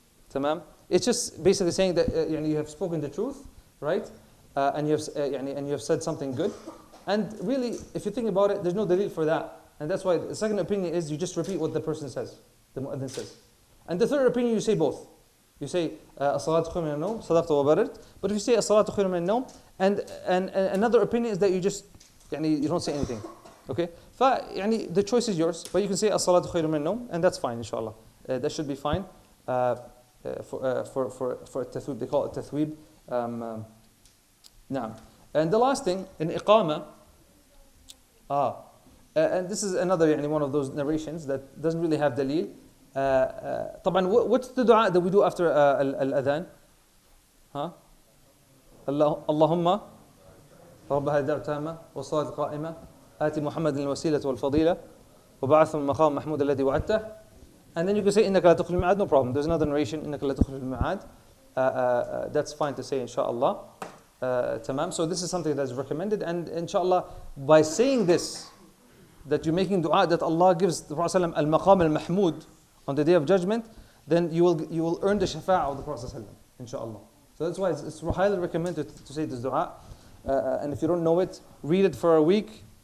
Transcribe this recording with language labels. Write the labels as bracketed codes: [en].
[ar] تمام? [en] It's just basically saying that you have spoken the truth, right? And you have said something good. And really, if you think about it, there's no dalil for that. And that's why the second opinion is you just repeat what the person says, the mu'adhin says. And the third opinion, you say both. You say [ar] الصلاة خير من النوم صدقت وبررت. [en] But if you say [ar] الصلاة خير من النوم, [en] and another opinion is that you just you don't say anything. Okay? The choice is yours, but you can say [ar] as-salatu khayru min an-nawm, [en] and that's fine, inshallah. That should be fine for tathweeb. They call it tathweeb. Naam. And the last thing, in iqama, and this is another one of those narrations that doesn't really have dalil. طبعا, what's the dua that we do after al-adhan? [ar] Allahumma رب هذه الدعوة التامة والصلاة القائمة آتي محمد الوسيلة والفضيلة وبعث من مقام محمود الذي وعدته. [en] And then you can say [ar] إنك لا تخلف الميعاد, [en] no problem. There's another narration, [ar] إنك لا تخلف الميعاد. [en] That's fine to say, inshallah. Tamam. So this is something that's recommended, and inshallah, by saying this, that you're making dua that Allah gives the Prophet al-maqam al-mahmud on the day of judgment, then you will earn the shafa'ah of the Prophet inshallah. So that's why it's highly recommended to say this dua. And if you don't know it, read it for a week.